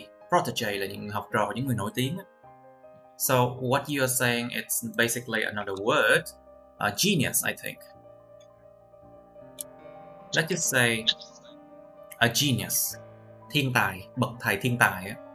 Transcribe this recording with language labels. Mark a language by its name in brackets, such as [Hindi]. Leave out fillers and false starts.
[Vietnamese] Protege là những người học trò của những người nổi tiếng á. [English] So what you are saying, it's basically another word, genius, I think. Let's just say a genius, [Vietnamese] thiên tài, bậc thầy thiên tài.